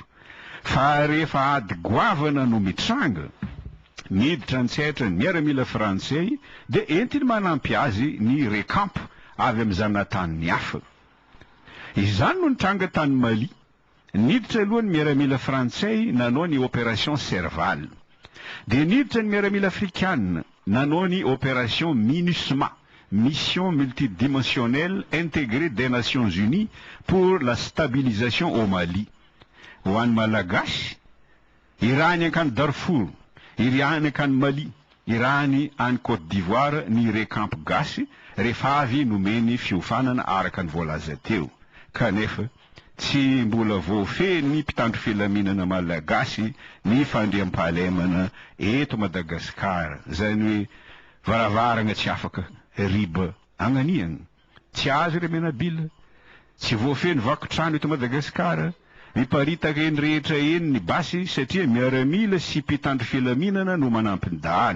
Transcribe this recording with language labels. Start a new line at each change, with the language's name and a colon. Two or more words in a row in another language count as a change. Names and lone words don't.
Malagasy: Fa rehefa ady goavana no mitranga, miditra antsetra ny miaramila frantsay de entiny manampy azy ny rekampo avy amin'ny zanatany hafa. Izany no nitranga tany Mali. Niditra aloha ny miaramila frantsay nanao ny opération Serval. De niditra ny miaramila afrikanina nanao ny opération MINUSMA, mission multidimensionnelle intégrée des Nations Unies pour la stabilisation au Mali. Ho an'ny malagasy, irany ankany Darfour, irany ankany Mali, irany any Côte d'Ivoire ny rekampo gasy rehefa avy nomeny fiofanana araka ny voalaza teo. Kanefa tsy mbola voafeny ny mpitandro filaminana malagasy ny fandriam-pahalemana eto Madagasikara, zany hoe varavarana tsy afaka riba agnaniana, tsy azo re menabila, tsy voafeny vakotrano eto Madagasikara, miparitaka eny rehetra eny ny basy satria miaramila sy mpitandro filaminana no manampy ny dahalo.